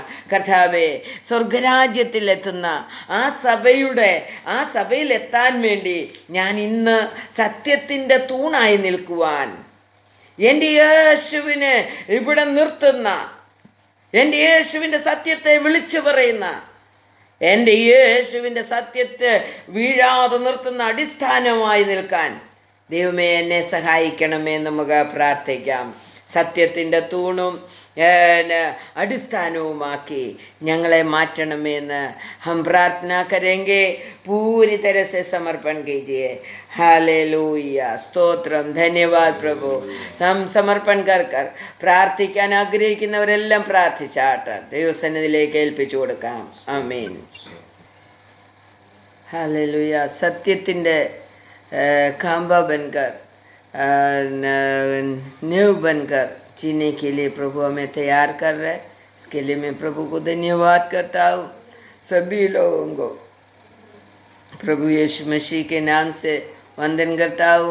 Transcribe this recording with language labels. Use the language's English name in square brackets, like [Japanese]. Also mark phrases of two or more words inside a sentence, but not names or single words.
[Malayalam] കർത്താവേ, സ്വർഗരാജ്യത്തിലെത്തുന്ന ആ സഭയിലെത്താൻ വേണ്ടി ഞാൻ ഇന്ന് സത്യത്തിൻ്റെ തൂണായി നിൽക്കുവാൻ, എൻ്റെ യേശുവിനെ ഇവിടെ നിർത്തുന്ന, എൻ്റെ യേശുവിൻ്റെ സത്യത്തെ വിളിച്ചു പറയുന്ന, എൻ്റെ യേശുവിൻ്റെ സത്യത്തെ വീഴാതെ നിർത്തുന്ന അടിസ്ഥാനമായി നിൽക്കാൻ ദൈവമേ എന്നെ സഹായിക്കണമേ നമുക്ക് പ്രാർത്ഥിക്കാം. സത്യത്തിൻ്റെ തൂണും അടിസ്ഥാനവുമാക്കി ഞങ്ങളെ മാറ്റണമെന്ന് [Hindi] हम प्रार्थना करेंगे. पूरी तरह से समर्पण कीजिए. हालेलुया. സ്തോത്രം. धन्यवाद प्रभु. [Malayalam] നാം [Hindi] समर्पण कर [Malayalam] പ്രാർത്ഥിക്കാൻ ആഗ്രഹിക്കുന്നവരെല്ലാം പ്രാർത്ഥിച്ചാട്ട് ദൈവസന്നിധിയിലേക്ക് ഏൽപ്പിച്ചു കൊടുക്കാം. ആമേൻ. हालेलुया. [Hindi] സത്യത്തിൻ്റെ खांबा बनकर, नींव बनकर जीने के लिए प्रभु हमें तैयार कर रहे हैं. इसके लिए मैं प्रभु को धन्यवाद करता हूँ. सभी लोगों को प्रभु यीशु मसीह के नाम से वंदन करता हूँ.